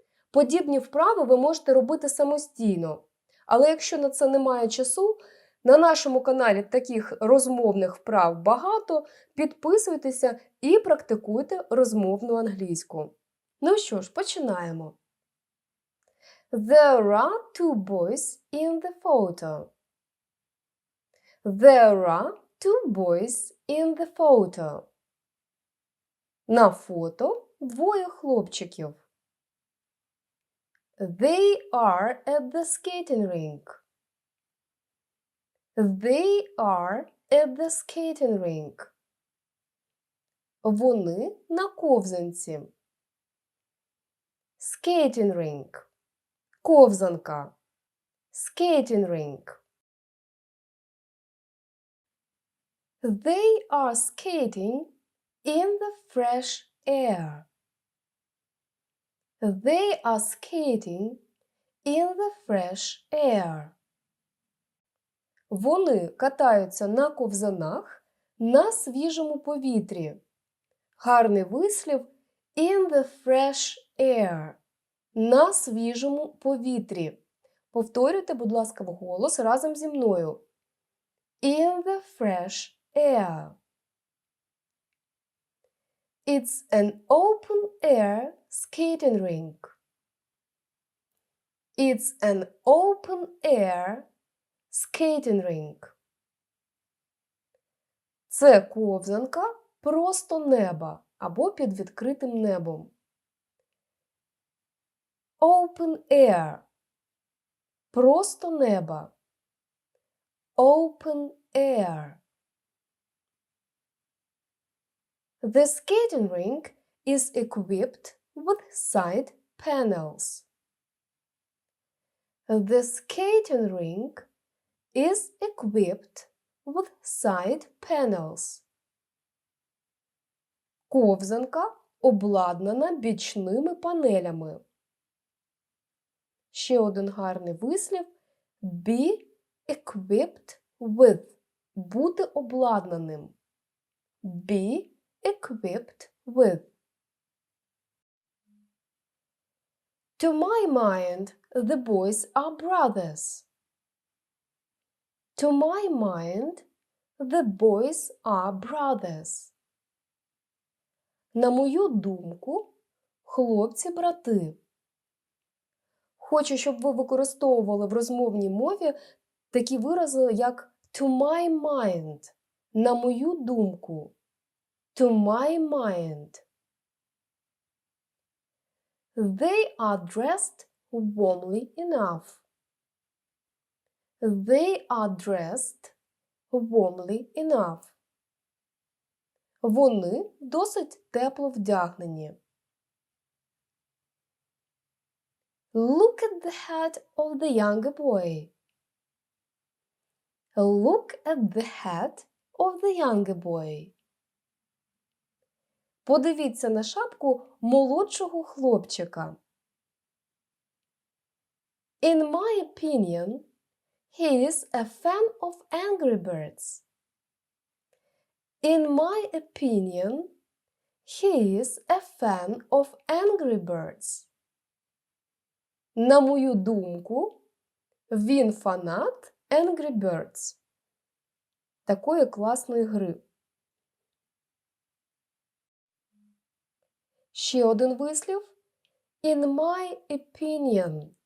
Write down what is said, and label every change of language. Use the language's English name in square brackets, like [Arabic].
[Ukrainian] Подібні вправи ви можете робити самостійно. Але якщо на це немає часу, на нашому каналі таких розмовних вправ багато, підписуйтеся і практикуйте розмовну англійську. Ну що ж, починаємо. [English] There are two boys in the photo. There are two boys in the photo. [Ukrainian] На фото двоє хлопчиків. [English] They are at the skating rink. They are at the skating rink. [Ukrainian] Вони на ковзанці. [English] Skating rink. [Ukrainian] Ковзанка. [English] Skating rink. They are skating in the fresh air. They are skating in the fresh air. [Ukrainian] Вони катаються на ковзанах на свіжому повітрі. Гарний вислів [English] in the fresh air. [Ukrainian] На свіжому повітрі. Повторюйте, будь ласка, вголос разом зі мною. [English] In the fresh air. It's an open-air skating rink. It's an open-air skating rink. [Ukrainian] Це ковзанка просто неба або під відкритим небом. [English] Open air. [Ukrainian] Просто неба. [English] Open air. The skating rink is equipped with side panels. The skating rink is equipped with side panels. [Ukrainian] Ковзанка обладнана бічними панелями. Ще один гарний вислів – [English] be equipped with [Ukrainian] – бути обладнаним. [English] Be equipped with. To my mind, the boys are brothers. To my mind, the boys are brothers. [Ukrainian] На мою думку, хлопці – брати. Хочу, щоб ви використовували в розмовній мові такі вирази, як [English] to my mind [Ukrainian] – на мою думку. [English] To my mind. They are dressed warmly enough. They are dressed warmly enough. [Ukrainian] Вони досить тепло вдягнені. [English] Look at the head of the younger boy. Look at the head of the younger boy. [Ukrainian] Подивіться на шапку молодшого хлопчика. [English] In my opinion, he is a fan of Angry Birds. In my opinion, he is a fan of Angry Birds. [Ukrainian] На мою думку, він фанат Angry Birds. Такої класної гри. Ще один вислів. [English] In my opinion.